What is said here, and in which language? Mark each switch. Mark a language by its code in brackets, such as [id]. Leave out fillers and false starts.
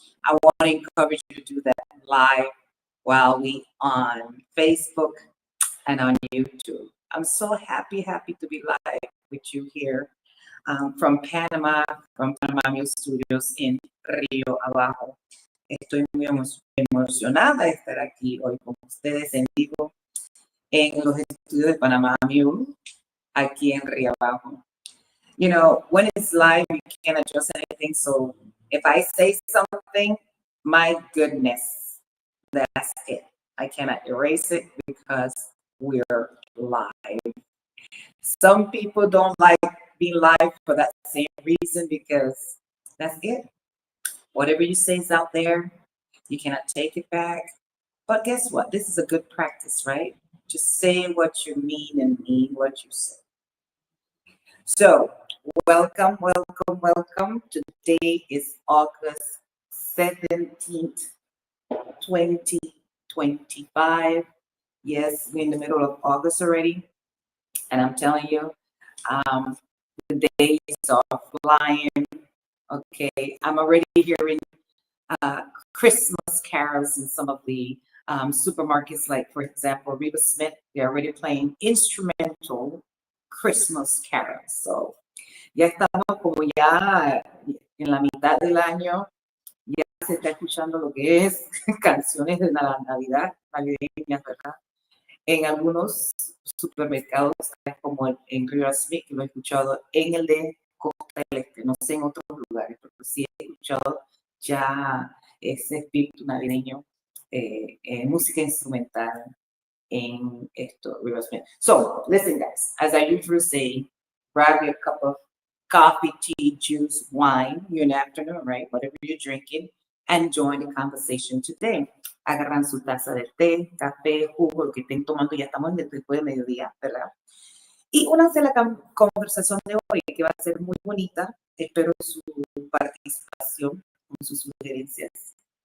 [en] I want to encourage you to do that live while we on Facebook and on YouTube. I'm so happy to be live with you here from Panama Music Studios in Río Abajo. [es] Estoy muy emocionada de estar aquí hoy con ustedes en vivo en los estudios de Panamá Music, aquí en Río Abajo. [en] You know, when it's live, you can't adjust anything. So if I say something, my goodness, that's it. I cannot erase it because we're live. Some people don't like being live for that same reason because that's it. Whatever you say is out there. You cannot take it back. But guess what? This is a good practice, right? Just say what you mean and mean what you say. So, welcome. Today is August 17th, 2025. Yes, we're in the middle of August already. And I'm telling you, the days are flying. Okay, I'm already hearing Christmas carols in some of the supermarkets, like, for example, Reba Smith, they're already playing instrumental Christmas carols. [es] So, ya estamos como ya en la mitad del año, ya se está escuchando lo que es canciones de la Navidad, navideñas, ¿verdad? En algunos supermercados, como en Reba Smith, que lo he escuchado en el de Costa del Este, no sé en otros lugares, pero sí he escuchado ya ese espíritu navideño, música instrumental en esto. [en] So, listen guys, as I usually say, grab your cup of coffee, tea, juice, wine, you're in the afternoon, right? Whatever you're drinking, and join the conversation today. [es] Agarran su taza de té, café, jugo, lo que estén tomando, ya estamos después de mediodía, ¿verdad? Y únanse a la conversación de hoy, que va a ser muy bonita. Espero su participación con sus sugerencias.